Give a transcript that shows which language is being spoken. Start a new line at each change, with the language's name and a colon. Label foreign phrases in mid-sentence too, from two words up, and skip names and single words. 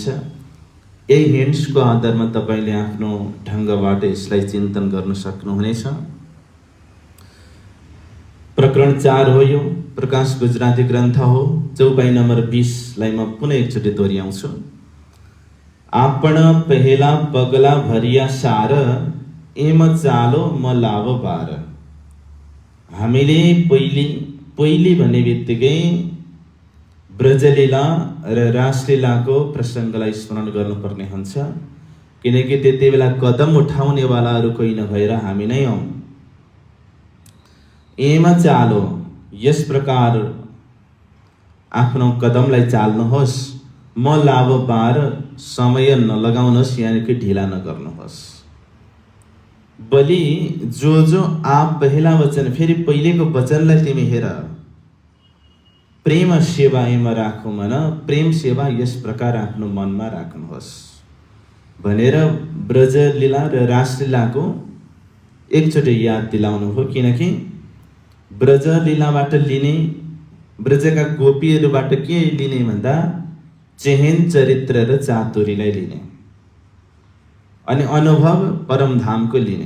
Nepali: यही हिन्ट्सको आधारमा तपाईले आफ्नो ढङ्गबाट यसलाई चिन्तन गर्न सक्नुहुनेछ। प्रकरण 4 हो यो, प्रकाश गुजराती ग्रन्थ हो। चौपाई नम्बर 20 लाई म पुनः एकचोटि दोहोऱ्याउँछु।
Gujarati: આપણ પહેલા પગલા ભરિયા સાર, એમ ચાલો મ લાભ બાર।
Nepali: हामीले पहिली भन्ने बित्तिकै ब्रजलीला र रासलीलाको प्रसङ्गलाई स्मरण गर्नुपर्ने हुन्छ, किनकि त्यति बेला कदम उठाउनेवालाहरू कोही नभएर हामी नै हौँ।
Gujarati: એમ ચાલો,
Nepali: यस प्रकार आफ्नो कदमलाई चाल्नुहोस्।
Gujarati: મ લાભ બાર,
Nepali: समय नलगाउनुहोस्, यानी कि ढिला नगर्नुहोस्।
Gujarati: બલિ જો જો આપ પહેલા વચન,
Nepali: फेरि पहिलेको वचनलाई तिमी हेर।
Gujarati: પ્રેમ સેવામાં રાખો મન,
Nepali: प्रेम सेवा यस प्रकार आफ्नो मनमा राख्नुहोस् भनेर ब्रजलीला र रासलीलाको एकचोटि याद दिलाउनु हो। किनकि ब्रजलीलाबाट लिने, ब्रजका गोपीहरूबाट के लिने भन्दा चेहेन चरित्र र चातुरीलाई लिने, अनि अनुभव परमधामको लिने।